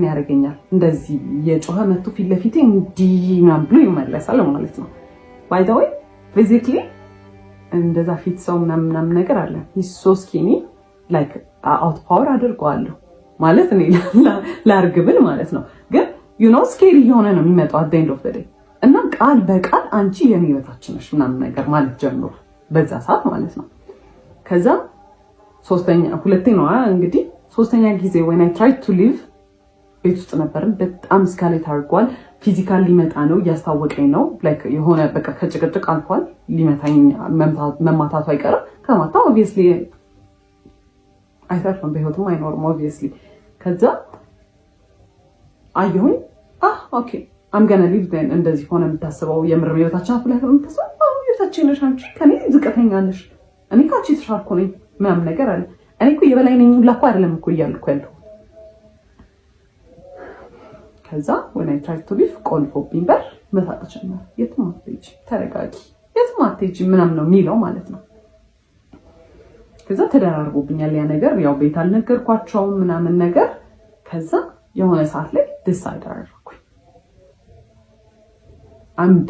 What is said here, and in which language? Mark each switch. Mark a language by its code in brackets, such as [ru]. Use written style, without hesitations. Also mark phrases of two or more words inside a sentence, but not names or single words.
[am] ያደርገኛል። እንደዚህ የጮኸ መጥቶ ፊት ለፊቴ እንዲህ ምናምን ብሎ ይመለሳል ማለት ነው። [en] by the way physically [am] እንደዛ ፊት ሰው ምናምን ነገር አለ [en] so skinny like out power [am] አድርገዋለሁ ማለት እኔ ላርግብል ማለት ነው። ግን [en] you know scary [am] የሆነ ነው የሚመጣው [en] at the end of the day [am] እና ቃል በቃል አንቺ የኔ በታችን ነሽ ምናምን ነገር ማለት ጀምሮ በዛ ሰዓት ማለት ነው። ከዛ ሶስተኛ ጊዜ [en] when I tried to leave [am] ቤት ውስጥ ነበርን። በጣም ስካሌት አድርጓል። ፊዚካል ሊመጣ ነው እያስታወቀኝ ነው። ላይክ የሆነ በቃ ከጭቅጭቅ አልፏል። ሊመታኝ መማታቱ አይቀርም። ከማታ ኦብቪየስሊ አይተርፍም፣ በህይወትም አይኖርም ኦብቪየስሊ። ከዛ አየሁኝ ኦኬ [en] I'm gonna leave then [am] እንደዚህ ሆነ የምታስበው የምር ህይወታችን አፍላህ የምታስበው ህይወታችን ነሽ አንቺ ከኔ ዝቅተኛ ነሽ እኔ ካቺ ተሻልኩ ነኝ ምናምን ነገር አለ። እኔ እኮ የበላይ ነኝ ሁላ እኮ አይደለም እኮ እያልኩ ያለው። ከዛ [en] when I tried to leave [am] ቆልፎብኝ በር መሳቅ ጀመረ። የትም አትሄጂ ተረጋጊ፣ የትም አትሄጂ ምናምን ነው የሚለው ማለት ነው። ከዛ ተደራርቦብኛል ያ ነገር። ያው ቤት አልነገርኳቸውም ምናምን ነገር። ከዛ የሆነ ሰዓት ላይ ዲሳይድ አደረኩኝ አምዳ